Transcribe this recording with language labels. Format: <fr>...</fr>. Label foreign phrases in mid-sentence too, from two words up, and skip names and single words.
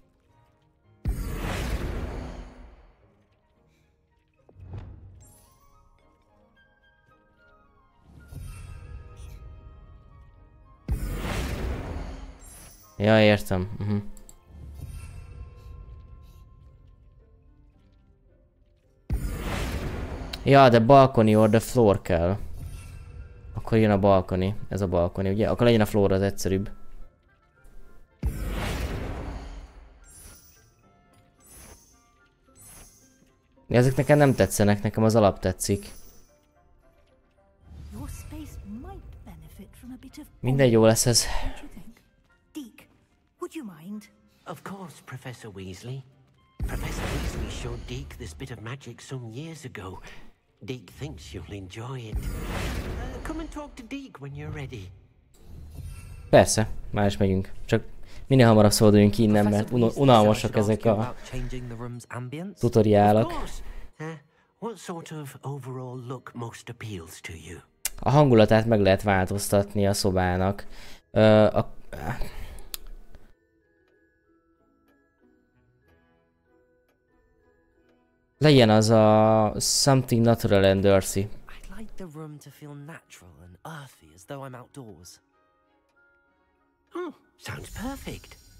<hu>Ja, értem. Ja, de balkoni</hu> <en>or the floor</en> <hu>kell. Akkor jön a balkoni. Ez a balkoni, ugye? Akkor legyen a floor az egyszerűbb. Ezek nekem nem tetszenek, nekem az alap tetszik. Mindegy, jó lesz ez.</hu> <en>Of course, Professor Weasley. Professor Weasley showed Deke this bit of magic some years ago. Deke thinks you'll enjoy it. Come and talk to Deke when you're ready.</en> <hu>Persze, már is megyünk. Csak minél hamarabb szabaduljunk innen, mert unalmasak ezek a tutoriálok. A hangulatát meg lehet változtatni a szobának. Legyen az a</hu> <en>something natural and earthy. I'd like the room to feel natural and earthy as though I'm outdoors. Oh, sounds perfect.</en>